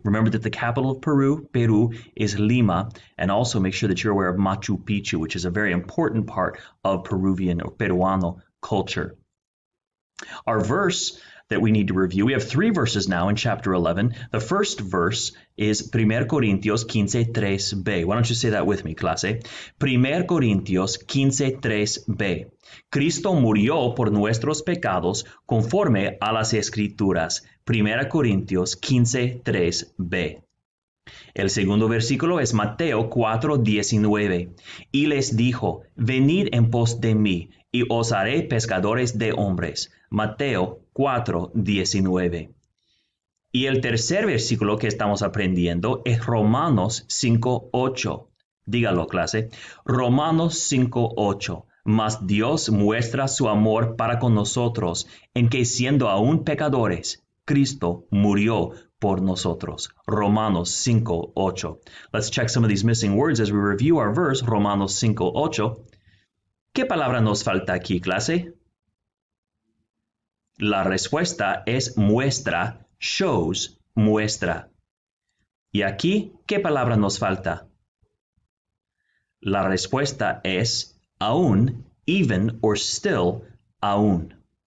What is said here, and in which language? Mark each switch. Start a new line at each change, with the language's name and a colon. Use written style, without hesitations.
English: Remember that the capital of Peru, is Lima, and also make sure that you're aware of Machu Picchu, which is a very important part of Peruvian or Peruano culture. Our verse that we need to review, we have three verses now in chapter 11. The first verse is 1 Corintios 15:3b. Why don't you say that with me, clase?
Spanish: 1 Corintios 15:3b. Cristo murió por nuestros pecados conforme a las Escrituras. 1 Corintios 15:3b. El segundo versículo es Mateo 4:19. Y les dijo, venid en pos de mí, y os haré pescadores de hombres. Mateo 4:19. Y el tercer versículo que estamos aprendiendo es Romanos 5:8. Dígalo, clase. Romanos 5:8. Mas Dios muestra su amor para con nosotros, en que siendo aún pecadores, Cristo murió por nosotros. Romanos 5:8.
English: Let's check some of these missing words as we review our verse, Romanos 5:8.
Spanish: ¿Qué palabra nos falta aquí, clase? La respuesta es muestra, shows, muestra. ¿Y aquí qué palabra nos falta? La respuesta es aún, even or still, aún.